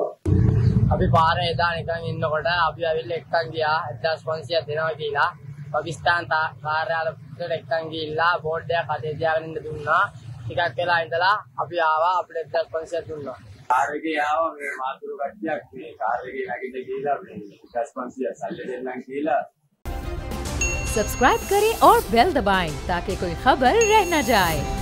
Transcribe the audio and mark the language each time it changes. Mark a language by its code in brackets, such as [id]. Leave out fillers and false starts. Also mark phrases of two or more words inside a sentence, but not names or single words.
[si] අපි පාරේ එදා නිකන් ඉන්නකොට අපි ඇවිල්ලා එක්කන් ගියා 1500 දෙනවා කියලා. පාකිස්තාන් කාර්යාලයට එක්කන් ගිහිල්ලා බෝඩ් එකක් අතේ තියාගෙන ඉන්න දුන්නා. ටිකක් වෙලා ඉඳලා අපි ආවා අපිට 1500 දුන්නා. කාර් එකේ ආවා මේ මාතුරු කට්ටියක් මේ කාර් එකේ නැගිට ගිහලා මේ 1500 සල්ලි දෙන්නම් කියලා। [hi] सब्सक्राइब करें और बेल दबाएं ताकि कोई खबर रह न जाए।